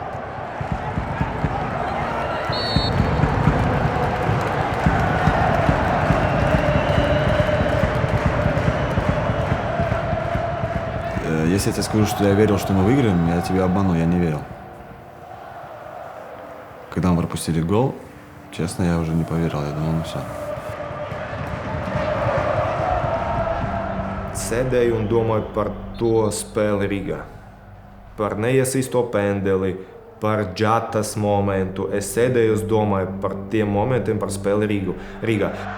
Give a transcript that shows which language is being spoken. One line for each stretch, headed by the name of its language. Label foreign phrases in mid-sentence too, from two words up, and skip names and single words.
Russian: Если я тебе скажу, что я верил, что мы выиграем, я тебя обману, я не верил. Когда мы пропустили гол, честно, я уже не поверил, я думал, ну все.
Latvian: Sēdēju un domāju par to spēli Rīgā. Par neiesīsto pendeli, par džatas momentu. Es sēdēju un domāju par tiem momentiem, par spēli Rīgā.